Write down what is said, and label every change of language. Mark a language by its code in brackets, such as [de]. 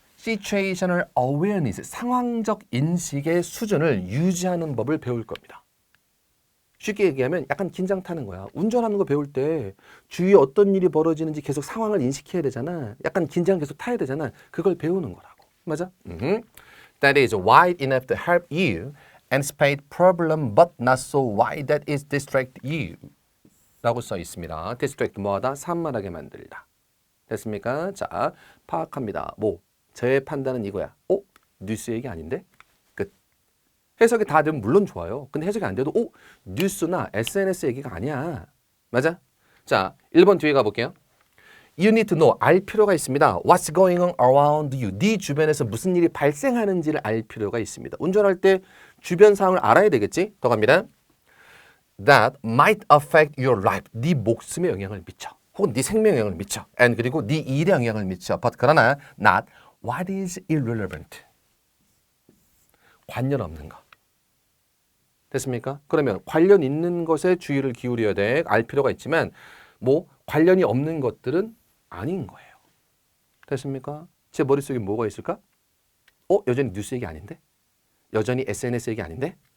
[ko] Situational awareness, 상황적 인식의 수준을 유지하는 법을 배울 겁니다. 쉽게 얘기하면 약간 긴장 타는 거야. 운전하는 거 배울 때 주위에 어떤 일이 벌어지는지 계속 상황을 인식해야 되잖아. 약간 긴장 계속 타야 되잖아. 그걸 배우는 거라고. 맞아? [en] That is wide enough to help you anticipate problem but not so wide that it distract you. [ko] 라고 써 있습니다. distract 뭐하다? 산만하게 만들다. 됐습니까? 자, 파악합니다. 뭐? 제 판단은 이거야. 뉴스 얘기 아닌데? 끝. 해석이 다 되면 물론 좋아요. 근데 해석이 안 돼도 뉴스나 SNS 얘기가 아니야. 맞아? 자, 1번 뒤에 가볼게요. [en] You need to know. [ko] 알 필요가 있습니다. [en] What's going on around you? [ko] 네 주변에서 무슨 일이 발생하는지를 알 필요가 있습니다. 운전할 때 주변 상황을 알아야 되겠지? 더 갑니다. [en] That might affect your life. [ko] 네 목숨에 영향을 미쳐. 혹은 네 생명에 영향을 미쳐. And 그리고 네 일에 영향을 미쳐. [en] But 그러나 not what is irrelevant. [ko] 관련 없는 거. 됐습니까? 그러면 관련 있는 것에 주의를 기울여야 돼. 알 필요가 있지만 뭐 관련이 없는 것들은 아닌 거예요. 됐습니까? 제 머릿속에 뭐가 있을까? 여전히 뉴스 얘기 아닌데? 여전히 SNS 얘기 아닌데?